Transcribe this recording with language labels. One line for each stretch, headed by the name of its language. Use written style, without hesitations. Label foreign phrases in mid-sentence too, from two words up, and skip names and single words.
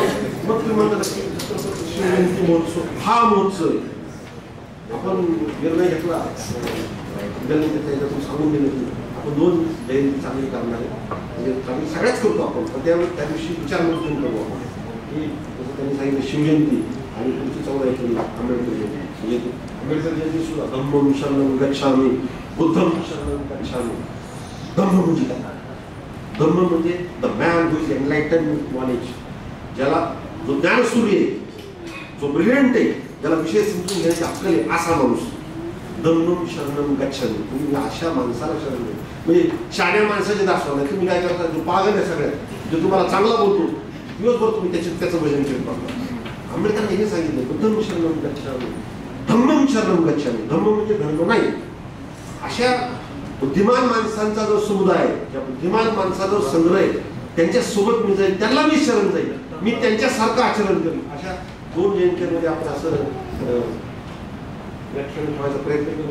Marathi: मग तुम्ही म्हणता शिवजयंती महोत्सव हा महोत्सव आपण निर्णय घेतला त्याच्यातून सांगून दिलं की आपण 2 जयंती चांगली करणार आहे. म्हणजे चांगली सगळ्याच करतो आपण, पण त्या दिवशी विचार करून करू आपण की जसं त्यांनी सांगितलं शिवजयंती आणि पुढची 14 एप्रिल आंबेडकर जयंती. म्हणजे आंबेडकर यांनी सुद्धा
Pali: धम्मं शरणं गच्छामि, बुद्धं शरणं गच्छामि.
Marathi: धम्म म्हणजे काय? धम्म म्हणजे
English: the man who is enlightened with knowledge,
Marathi: ज्याला जो ज्ञान सूर्य आहे, जो ब्रिलियंट आहे, ज्याला विषय समजून घ्यायचे आपल्याला असा माणूस.
Pali: धम्मं शरणं गच्छामि,
Marathi: तुम्ही अशा माणसाला शरण घ्या. म्हणजे शाण्या माणसाचे दाखवा नाही. तुम्ही काय करता, जो पागल आहे सगळ्यात, जो तुम्हाला चांगला बोलतो, दिवसभर तुम्ही त्याचं भजन करत पाहता. आंबेडकरांनी हे सांगितलं,
Pali: बुद्धं शरणं गच्छामि, धम्मं शरणं गच्छामि.
Marathi: धम्म म्हणजे धर्म नाही. अशा बुद्धिमान माणसांचा जो समुदाय आहे, त्या बुद्धिमान माणसाचा जो संग्रह आहे, त्यांच्या सोबत मी जाईल, त्यांना मी शरण जाईल, मी त्यांच्यासारखं आचरण करेन. अशा 2 जयंतीमध्ये आपण असं व्याख्यान ठेवायचा प्रयत्न करू.